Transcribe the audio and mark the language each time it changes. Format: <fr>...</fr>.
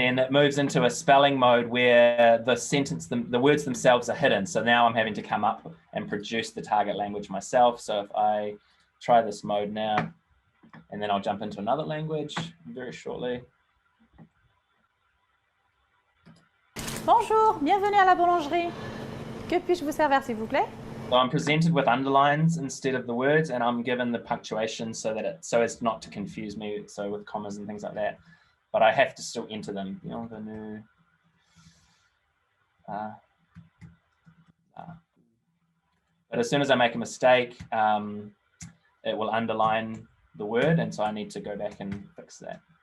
<en>And it moves into a spelling mode where the sentence, the words themselves are hidden. So now I'm having to come up and produce the target language myself. So if I try this mode now, and then I'll jump into another language very shortly.</en> <fr>Bonjour, bienvenue à la boulangerie. Que puis-je vous servir, s'il vous plaît?</fr> <en>So I'm presented with underlines instead of the words, and I'm given the punctuation so as not to confuse me, so with commas and things like that. But I have to still enter them. Bienvenue. But as soon as I make a mistake, it will underline the word, and so I need to go back and fix that.</en>